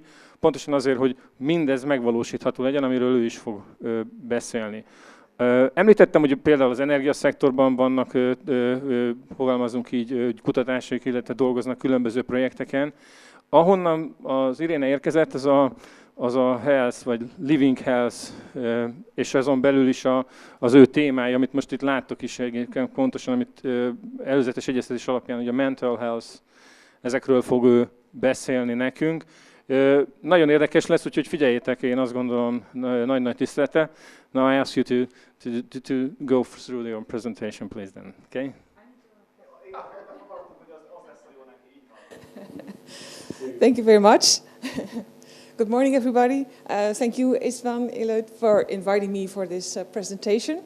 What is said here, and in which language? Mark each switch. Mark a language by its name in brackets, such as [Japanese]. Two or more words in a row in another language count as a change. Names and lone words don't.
[Hungarian] Pontosan azért, hogy mindez megvalósítható legyen, amiről ő is fog beszélni. Említettem, hogy például az energiaszektorban vannak, fogalmazunk így, kutatások, illetve dolgoznak különböző projekteken. Ahonnan az Irene érkezett, az a health, vagy [English] living health, [Hungarian] és azon belül is az ő témája, amit most itt láttok is pontosan, amit előzetes egyeztetés alapján, hogy a [English] mental health, [Hungarian] ezekről fog ő beszélni nekünk. Nagyon érdekes lesz, úgyhogy figyeljétek, én azt gondolom, nagy-nagy tisztelete. [English] Now I ask you to go through your presentation, please then, okay? Thank you very much. Good morning, everybody. Thank you, Istvan Ilöt, for inviting me for this presentation.